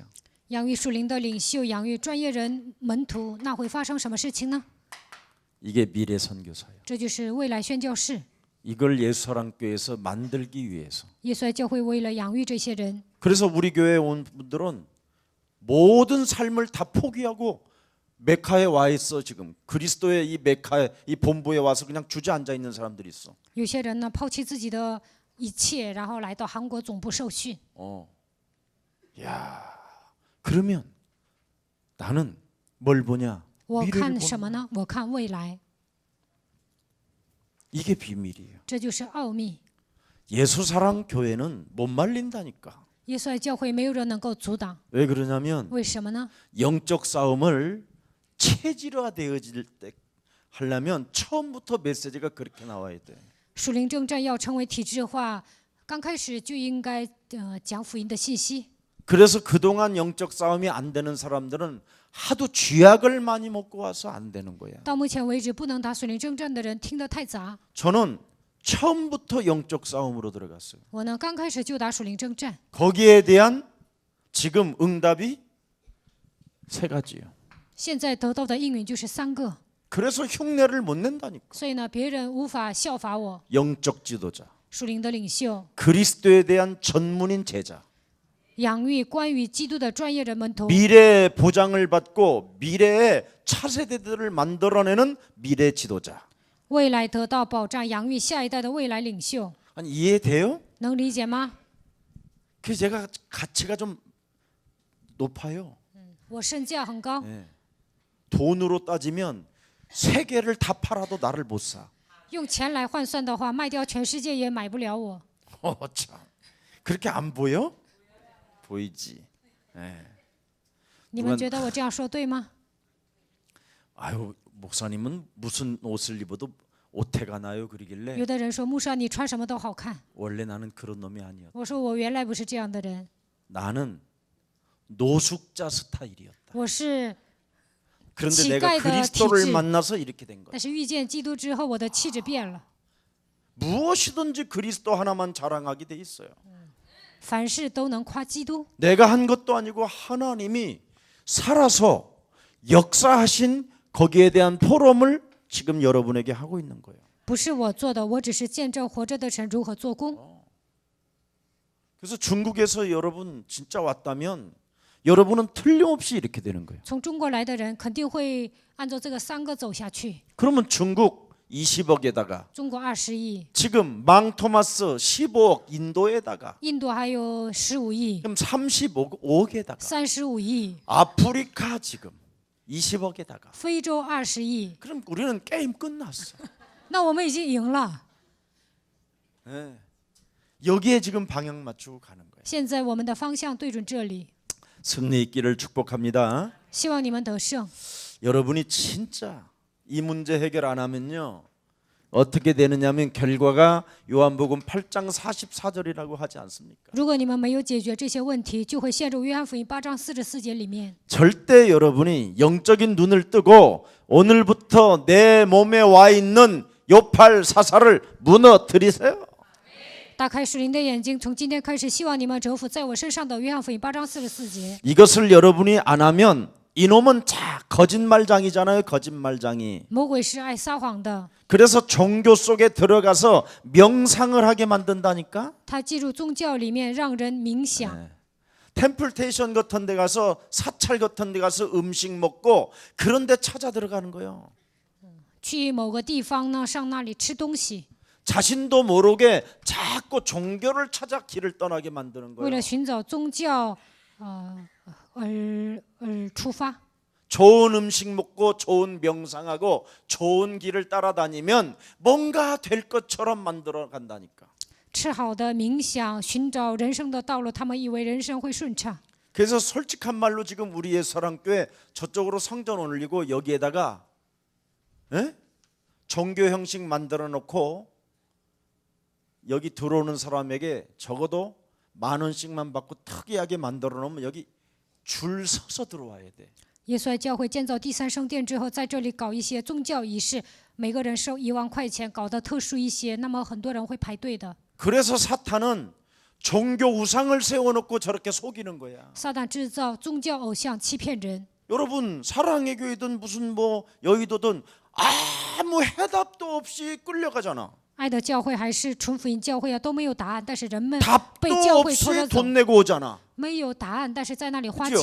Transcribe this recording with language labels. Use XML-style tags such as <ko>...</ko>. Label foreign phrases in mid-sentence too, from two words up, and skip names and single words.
<zh>养育属灵的领袖，养育专业人门徒，那会发生什么事情呢？</zh> <ko>이게 미래 선교사예요.</ko> <zh>这就是未来宣教士。</zh> <ko>이걸 예수사랑교회에서 만들기 위해서.</ko> <zh>耶稣爱教会为了养育这些人，</zh> <ko>그래서 우리 교회에 온 분들은 모든 삶을 다 포기하고 메카에 와 있어. 지금 그리스도의 이 메카에 이 본부에 와서 그냥 주저앉아 있는 사람들이 있어.</ko> <zh>有些人呢抛弃自己的一切，然后来到韩国总部受训。</zh> <ko>야, 그러면 나는 뭘 보냐?</ko> <zh>我</zh> <ko>미래를</ko> <zh>看</zh> <ko>보는</ko> <zh>什么</zh> <ko>거야.</ko> <zh>呢？我看未来，</zh> <ko>이게 비밀이에요.</ko> <zh>这就是奥秘。</zh> <ko>예수사랑 교회는 못 말린다니까.</ko> <zh>耶稣爱教会没有人能够阻挡，</zh> <ko>왜 그러냐면</ko> <zh>为什么呢？</zh> <ko>영적 싸움을 체질화되어질 때 하려면 처음부터 메시지가 그렇게 나와야 돼.</ko> <zh>属灵征战要成为体制化，刚开始就应该讲福音的信息。</zh> <ko>그래서 그동안 영적 싸움이 안 되는 사람들은 하도 쥐약을 많이 먹고 와서 안 되는 거야.</ko> <zh>到目前为止，不能打属灵征战的人听得太杂。</zh> <ko>저는 처음부터 영적 싸움으로 들어갔어요.</ko> <zh>我呢，刚开始就打属灵征战，</zh> <ko>거기에 대한 지금 응답이 세 가지예요.</ko> <zh>现在得到的应允就是3个，</zh> <ko>그래서 흉내를 못 낸다니까.</ko> <zh>所以呢，别人无法效法我。</zh> <ko>영적 지도자,</ko> <zh>属灵的领袖，</zh> <ko>그리스도에 대한 전문인 제자,</ko> <zh>养育关于基督的专业人门徒，</zh> <ko>미래의 보장을 받고 미래의 차세대들을 만들어내는 미래 지도자.</ko> <zh>未来得到保障，养育下一代的未来领袖，</zh> <ko>아니 이해돼요?</ko> <zh>能理解吗？</zh> <ko>그래서 제가 가치가 좀 높아요.</ko> <zh>我身价很高，</zh> <ko>돈으로 따지면 세계를 다 팔아도 나를 못 사.</ko> <zh>用钱来换算的话，卖掉全世界也买不了我。</zh> <ko>참. 그렇게 안 보여? 보이지.</ko> <zh>你们觉得我这样说对吗？</zh> <ko>아유 목사님은 무슨 옷을 입어도 오태가 나요 그러길래</ko> <zh>有的人说牧师啊，你穿什么都好看。</zh> <ko>원래 나는 그런 놈이 아니었다.</ko> <zh>我说我原来不是这样的人，</zh> <ko>나는 노숙자 스타일이었다.</ko> <zh>我是，</zh> <ko>그런데 내가 지가이다, 그리스도를 티지. 만나서 이렇게 된 거야.</ko> <zh>但是遇见基督之后，我的气质变了。</zh> <ko>무엇이든지 그리스도 하나만 자랑하게 돼 있어요.</ko> <zh>凡事都能夸基督，</zh> <ko>내가 한 것도 아니고 하나님이 살아서 역사하신 거기에 대한 포럼을 지금 여러분에게 하고 있는 거예요.</ko> <zh>不是我做的，我只是见证活着的神如何做工。</zh> <ko>그래서 중국에서 여러분 진짜 왔다면 여러분은 틀림없이 이렇게 되는 거예요.</ko> <zh>从中国来的人肯定会按照这个3个走下去。</zh> <ko>그러면 중국 20억에다가</ko> <zh>中国20亿，</zh> <ko>지금 망토마스 15억 인도에다가</ko> <zh>印度还有15亿、</zh> <ko>그럼 35억에다가</ko> <zh>35亿，</zh> <ko>아프리카 지금 20억에다가</ko> <zh>非洲20亿，</zh> <ko>그럼 우리는 게임 끝났어.</ko> <zh>那我们已经赢了。</zh> <ko>여기에 지금 방향 맞추고 가는 거예요.</ko> <zh>现在我们的方向对准这里，</zh> <ko>승리 있기를 축복합니다.</ko> <zh>希望你们得胜。</zh> <ko>여러분이 진짜 이 문제 해결 안 하면요 어떻게 되느냐면 결과가 요한복음 8장 44절이라고 하지 않습니까?</ko> <zh>如果你们没有解决这些问题，就会陷入约翰福音8章44节里面。</zh> <ko>절대 여러분이 영적인 눈을 뜨고 오늘부터 내 몸에 와 있는 요팔 사사를 무너뜨리세요.</ko> <zh>打开属灵的眼睛，从今天开始，希望你们折服在我身上的约翰福音8章44节。</zh> <ko>이것을 여러분이 안 하면 이놈은 거짓말장이잖아요. 거짓말장이.</ko> <zh>魔鬼是爱撒谎的，</zh> <ko>그래서 종교 속에 들어가서 명상을 하게 만든다니까.</ko> <zh>他进入宗教里面让人冥想。</zh> <ko>템플테이션 같은 데 가서 사찰 같은 데 가서 음식 먹고 그런 데 찾아 들어가는 거예요.</ko> <zh>去某个地方呢，上那里吃东西，</zh> <ko>자신도 모르게 자꾸 종교를 찾아 길을 떠나게 만드는</ko> <zh>为了</zh> <ko>거예요.</ko> <zh>寻找宗教，而出发。</zh> <ko>좋은 음식 먹고 좋은 명상하고 좋은 길을 따라다니면 뭔가 될 것처럼 만들어 간다니까.</ko> <zh>吃好的冥想，寻找人生的道路，他们以为人生会顺畅。</zh> <ko>그래서 솔직한 말로 지금 우리의 사랑교회 저쪽으로 성전 올리고 여기에다가 종교 형식 만들어 놓고 여기 들어오는 사람에게 적어도 10,000원씩만 받고 특이하게 만들어 놓으면 여기 줄 서서 들어와야 돼.</ko> <zh>耶稣教会建造第三圣殿之后，在这里搞一些宗教仪式，每个人收10000块钱，搞得特殊一些，那么很多人会排队的。</zh> <ko>그래서 사탄은 종교 우상을 세워놓고 저렇게 속이는 거야.</ko> <zh>撒旦制造宗教偶像欺骗人。</zh> <ko>여러분 사랑의 교회든 무슨 뭐 여의도든 아무 해답도 없이 끌려가잖아.</ko> <zh>爱的教会还是纯福音教会啊，都没有答案，但是人们</zh> <ko>답도</ko> <zh>被教会拖着</zh> <ko>없이</ko> <zh>走，</zh> <ko>돈 내고 오잖아.</ko> <zh>没有答案，但是在那里花</zh>